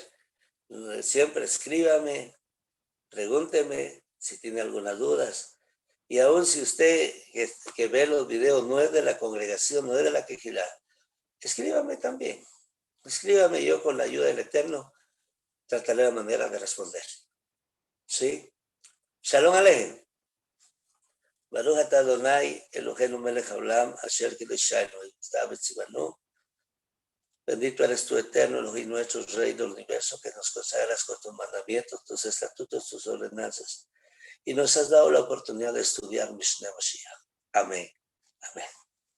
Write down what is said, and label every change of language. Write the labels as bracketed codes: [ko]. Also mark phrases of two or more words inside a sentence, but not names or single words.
[es] Siempre escríbame, pregúnteme si tiene algunas dudas. Y aún si usted que ve los videos no es de la congregación, no es de la quejilá, escríbame también. Escríbame, yo con la ayuda del Eterno trataré la manera de responder. ¿Sí? [he] שלום עליכם. ברוך אתה אדוני אלוהינו מלך העולם אשר קדשנו צוונו. [es] Bendito eres tú, Eterno, Elohim nuestro, Rey del universo, que nos consagras con tus mandamientos, tus estatutos, tus ordenanzas. Y nos has dado la oportunidad de estudiar Mishneh Mashiach. Amén. Amén.